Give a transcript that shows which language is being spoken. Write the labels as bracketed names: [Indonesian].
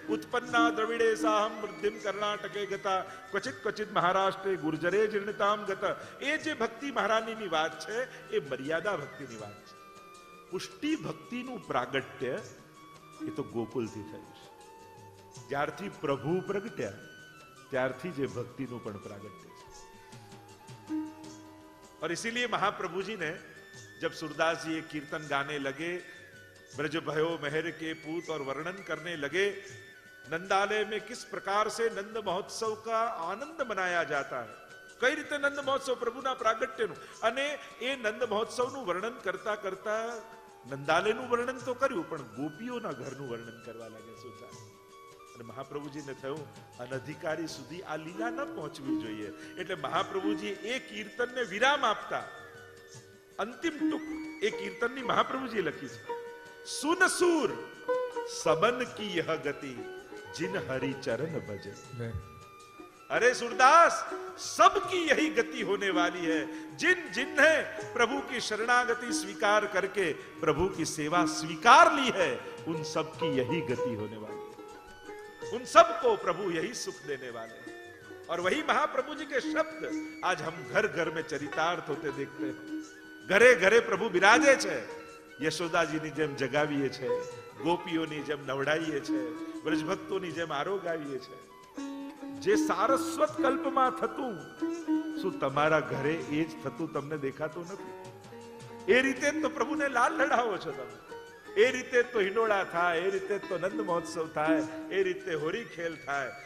[Sanskrit] ઉત્પન્ના દ્રવિડે સાહમ વૃદ્ધિમ કર્ણાટકે ગતા ક્વચિત ક્વચિત મહારાષ્ટ્રે ગુર્જરે જીર્ણતામ ગત. [Gujarati] એ જે ભક્તિ મહારાણીની વાત છે એ મર્યાદા ભક્તિની વાત છે. પુષ્ટિ ભક્તિનું પ્રાગટ્ય એ તો ગોકુલથી થયું છે. જ્યારથી પ્રભુ પ્રગટ્યા ત્યારથી જે ભક્તિનું પણ પ્રાગટ્ય છે. [Hindi] और इसीलिए महाप्रभु जी ने जब सूरदास जी ये कीर्तन गाने लगे, ब्रज भयो मेहर के पूत, और वर्णन करने लगे नंदालय में किस प्रकार से नंद महोत्सव का आनंद मनाया जाता है, [Gujarati] કઈ રીતે નંદ મહોત્સવ પ્રભુના પ્રાગટ્યનું, અને એ નંદ મહોત્સવનું વર્ણન કરતા કરતા નંદાલયનું વર્ણન તો કર્યું, પણ ગોપીઓના ઘરનું વર્ણન કરવા લાગ્યા સુરદાસ. અને મહાપ્રભુજીને થયું અનધિકારી સુધી આ લીલા ન પહોંચવી જોઈએ, એટલે મહાપ્રભુજી એ કીર્તનને વિરામ આપતા અંતિમ ટૂંક એ કીર્તનની મહાપ્રભુજીએ લખી છે. [Hindi] સુન સુર सबन की यह गति जिन हरि चरण भजे. अरे सूरदास, सबकी यही गति होने वाली है. जिन जिन्होंने प्रभु की शरणागति स्वीकार करके प्रभु की सेवा स्वीकार ली है, उन सब की यही गति होने वाली है. उन सब को प्रभु यही सुख देने वाले हैं. और वही महाप्रभु जी के शब्द आज हम घर घर में चरितार्थ होते देखते हैं. [Gujarati] घरे घरे प्रभु बिराजे छे. યશોદાજીની જેમ જગાવીએ છે, ગોપીઓની જેમ નવડાવીએ છે, વ્રજભક્તોની જેમ આરોગાવીએ છે. જે સારસ્વત કલ્પમાં થતું, શું તમારા ઘરે એ જ થતું તમને દેખાતું નથી? એ રીતે તો પ્રભુને લાલ લડાવો છો તમે. એ રીતે તો હિંડોળા થાય, એ રીતે તો નંદ મહોત્સવ થાય, એ રીતે હોરી ખેલ થાય.